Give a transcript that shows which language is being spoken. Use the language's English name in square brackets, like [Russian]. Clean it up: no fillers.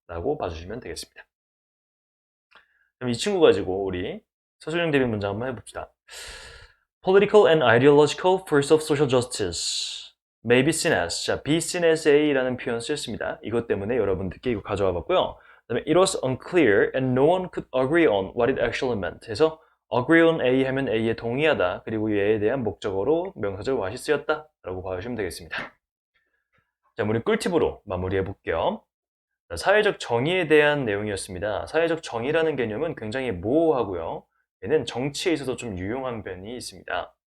[Korean] 라고 봐주시면 되겠습니다. 그럼 이 친구 가지고 우리 서술형 대비 문장 한번 해봅시다. [English] Political and ideological force of social justice may be seen as. [Korean] 자, [English] be seen as A [Korean] 라는 표현 쓰였습니다. 이것 때문에 여러분들께 이거 가져와 봤고요. [English] 그다음에 it was unclear and no one could agree on what it actually meant. [Korean] 그래서 [English] agree on A [Korean] 하면 A에 동의하다. 그리고 얘에 대한 목적어로 명사절 what이 쓰였다. 라고 봐주시면 되겠습니다. 자, 우리 꿀팁으로 마무리해 볼게요. 사회적 정의에 대한 내용이었습니다. 사회적 정의라는 개념은 굉장히 모호하고요. 얘는 정치에 있어서 좀 유용한 면이 있습니다.